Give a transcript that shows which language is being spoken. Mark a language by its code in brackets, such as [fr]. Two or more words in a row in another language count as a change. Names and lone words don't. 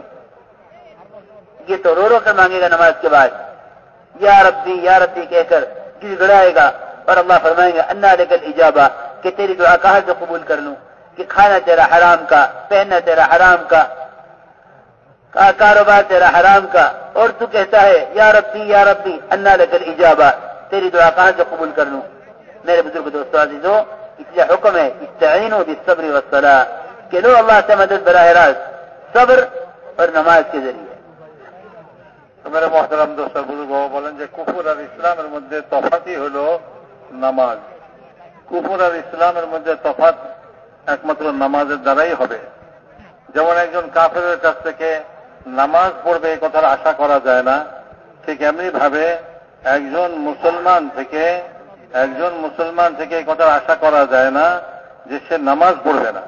[ur] یہ تو رو رو کر مانگے گا نماز کے بعد، [ar] یا ربی [ur] کہہ کر گڑ گڑائے گا، اور اللہ فرمائیں گے [ar] انا لک الاجابہ، [ur] کہ تیری دعا کہاں سے قبول کر لوں، کہ کھانا تیرا حرام کا، پہننا تیرا حرام کا، کاروبار تیرا حرام کا، اور تو کہتا ہے [ar] یا ربی انا لک الاجابہ، [ur] تیری دعا کہاں سے قبول کر لوں. میرے بزرگ دوستو عزیزو، اس لیے حکم ہے [ar] استعینوا بالصبر والصلاۃ، [ur] کہ لو اللہ سے مدد براہ راست صبر اور نماز کے ذریعے. [bn] তো [ur] میرے محترم دوست بزرگ [bn] বলেন যে কুফর আর ইসলামের মধ্যে তফাতই হলো নামাজ. কুফর আর ইসলামের মধ্যে তফাত একমাত্র নামাজের দ্বারাই হবে. যেমন একজন কাফেরের কাছ থেকে নামাজ পড়বে এই কথার আশা করা যায় না, ঠিক এমনি ভাবে একজন মুসলমান থেকে এই কথার আশা করা যায় না যে সে নামাজ পড়বে না.